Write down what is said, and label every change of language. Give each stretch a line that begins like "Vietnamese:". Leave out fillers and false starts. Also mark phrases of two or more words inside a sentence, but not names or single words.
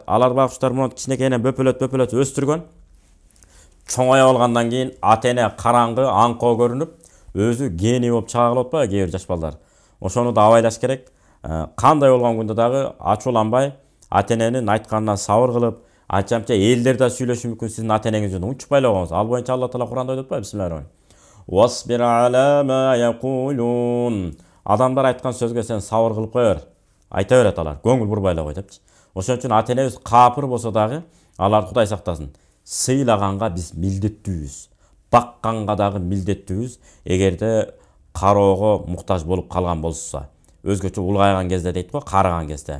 Kyrgyz: Алар байкуштар муну кичинекейинен бөпөлөт өстүргөн. Чоңая болгондон кийин ата эне караңгы, аңкоо көрүнүп, өзү гений болуп чыга калып атпайбы кээ бир жаш балдар. Ошону да абайлаш керек. Кандай болгон күндө дагы ачууланбай, ата эненин айтканына сабыр кылып, анча-мынча элдер да сүйлөшүшү мүмкүн сиздин ата энеңиз жөнүндө. Унчукпай эле коңуз. Ал боюнча Алла Таала Куранда айтып атпайбы?
Arabic: بسم الله الرحمن الرحيم. واصبر على ما يقولون.
Kyrgyz: Адамдар айткан сөзгө сен сабыр кылып кой. Айта берет алар. Көңүл бурбай эле кой депчи. Ошон үчүн ата энебиз капыр болсо дагы алар Кудай сактасын. Сыйлаганга биз милдеттүүбүз. Бакканга дагы милдеттүүбүз. Эгерде кароого муктаж болуп калган болсо, өзгөчө улгайган кезде дейт го, карыган кезде.